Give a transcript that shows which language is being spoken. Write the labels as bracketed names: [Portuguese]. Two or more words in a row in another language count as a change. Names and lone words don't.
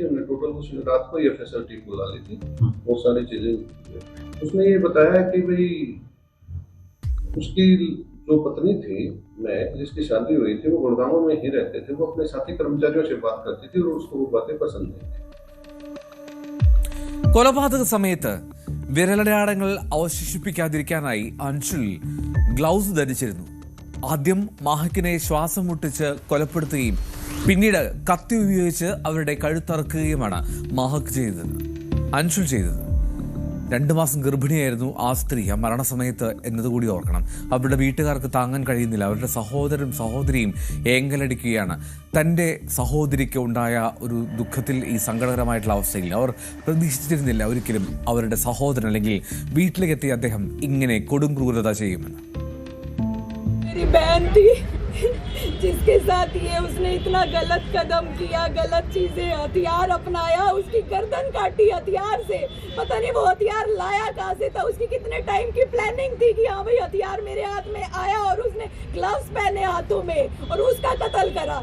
[Hindi] हमने टोटल उसने रात को एफएसएल टीम बुला ली थी, बहुत सारी चीजें। उसने ये बताया कि भाई उसकी जो पत्नी थी, मैं जिसकी शादी हुई थी, वो गुड़गांव में ही रहते थे। वो अपने साथी कर्मचारियों से बात करती थी और उसको वो बातें पसंद नहीं थी. [Malayalam] കൊലപാതക സമയത്ത് വിരലടയാളങ്ങൾ അവശേഷിപ്പിക്കാതിരിക്കാനായി അൻഷുൽ ഗ്ലൗസ് ധരിച്ചിരുന്നു. ആദ്യം മാഹക്കിനെ ശ്വാസം മുട്ടിച്ച് കൊലപ്പെടുത്തുകയും പിന്നീട് കത്തി ഉപയോഗിച്ച് അവരുടെ കഴുത്തറക്കുകയുമാണ് മാഹക്ക് ചെയ്തത്, അൻഷുൽ ചെയ്തത്. 2 മാസം ഗർഭിണിയായിരുന്നു ആ സ്ത്രീ ആ മരണസമയത്ത് എന്നതുകൂടി ഓർക്കണം. അവരുടെ വീട്ടുകാർക്ക് താങ്ങാൻ കഴിയുന്നില്ല. അവരുടെ സഹോദരനും സഹോദരിയും ഏങ്കലടിക്കുകയാണ്. തൻ്റെ സഹോദരിക്ക് ഉണ്ടായ ഒരു ദുഃഖത്തിൽ, ഈ സങ്കടകരമായിട്ടുള്ള അവസ്ഥയിൽ അവർ പ്രതീക്ഷിച്ചിരുന്നില്ല ഒരിക്കലും അവരുടെ സഹോദരൻ അല്ലെങ്കിൽ വീട്ടിലേക്ക് എത്തിയ അദ്ദേഹം ഇങ്ങനെ കൊടും ക്രൂരത ചെയ്യുമെന്ന്. [Hindi] मेरी बहन थी, जिसके साथ ये उसने इतना गलत कदम किया, गलत चीजें, हथियार अपनाया, उसकी गर्दन काटी हथियार से। पता नहीं वो हथियार लाया कहाँ से था, उसकी कितने टाइम की प्लानिंग थी कि हाँ भाई हथियार मेरे हाथ में आया और उसने ग्लव्स पहने हाथों में और उसका कत्ल करा।